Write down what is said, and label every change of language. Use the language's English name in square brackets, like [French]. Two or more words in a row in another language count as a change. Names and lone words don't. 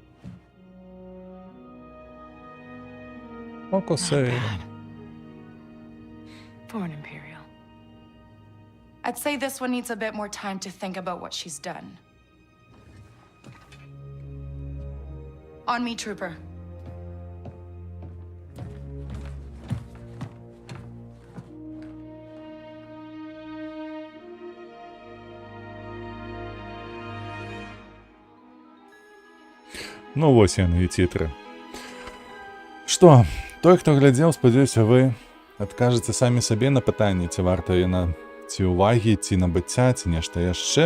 [English] Poco say. For an Imperial. I'd say this one needs a bit more time to think about what she's done. On me, Trooper. [Belarusian] Ну вось яны і цітры. Што, той, хто глядзеў, спадзяюся, вы адкажаце самі сабе на пытанне, ці варта яна ці ўвагі, ці набыцця, ці нешта яшчэ.